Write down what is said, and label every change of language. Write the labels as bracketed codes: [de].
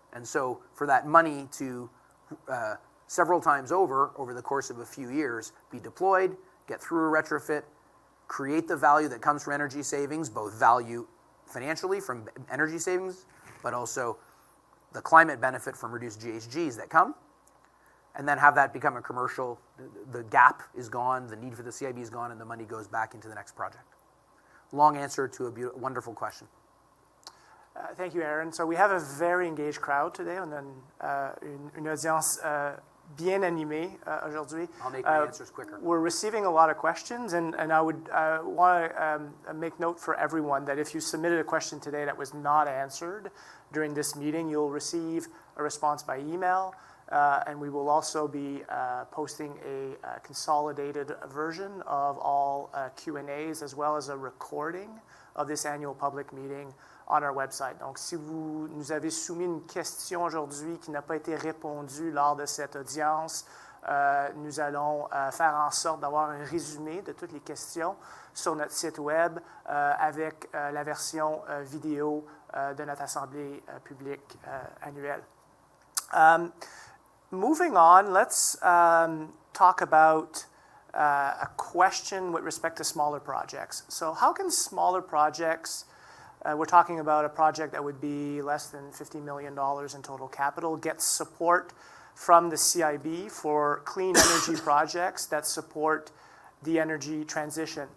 [en] And so for that money to several times over the course of a few years, be deployed, get through a retrofit, create the value that comes from energy savings, both value financially from energy savings, but also the climate benefit from reduced GHGs that come, and then have that become a commercial, the gap is gone, the need for the CIB is gone, and the money goes back into the next project. Long answer to a wonderful question. Thank you, Ehren. So we have a very engaged crowd today. [fr] On a une audience bien animée aujourd'hui. [en] I'll make my answers quicker. We're receiving a lot of questions, and I would want to make note for everyone that if you submitted a question today that was not answered during this meeting, you'll receive a response by email, and we will also be posting a consolidated version of all Q&As as well as a recording of this annual public meeting on our website. [fr] Donc, si vous nous avez soumis une question aujourd'hui qui n'a pas été répondue lors de cette audience, nous allons faire en sorte d'avoir un résumé de toutes les questions sur notre site web avec la version vidéo de notre Assemblée publique annuelle. [en] Moving on, let's talk about a question with respect to smaller projects. So how can smaller projects, we're talking about a project that would be less than $50 million in total capital, get support from the CIB for clean energy projects that support the energy transition?